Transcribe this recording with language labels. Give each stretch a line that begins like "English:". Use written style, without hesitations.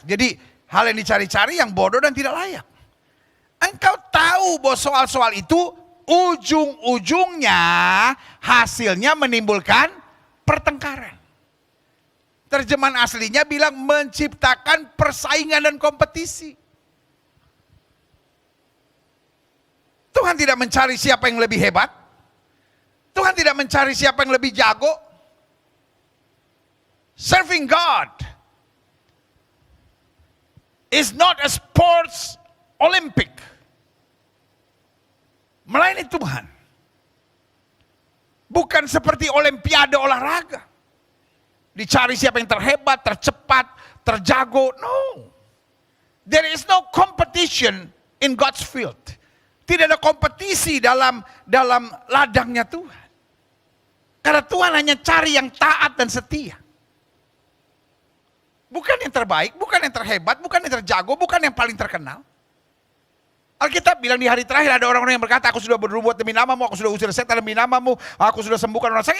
Indonesian: Jadi hal yang dicari-cari yang bodoh dan tidak layak. Engkau tahu bahwa soal-soal itu ujung-ujungnya hasilnya menimbulkan pertengkaran. Terjemahan aslinya bilang menciptakan persaingan dan kompetisi. Tuhan tidak mencari siapa yang lebih hebat. Tuhan tidak mencari siapa yang lebih jago.
English: Serving God is not a sports Olympic.
Indonesian: Melayani Tuhan. Bukan seperti olimpiade olahraga. Dicari siapa yang terhebat, tercepat, terjago.
English: No. There is no competition in God's field.
Indonesian: Tidak ada kompetisi dalam ladangnya Tuhan. Karena Tuhan hanya cari yang taat dan setia. Bukan yang terbaik, bukan yang terhebat, bukan yang terjago, bukan yang paling terkenal. Alkitab bilang di hari terakhir ada orang-orang yang berkata, aku sudah berbuat demi namamu, aku sudah usir setan demi namamu, aku sudah sembuhkan orang sakit.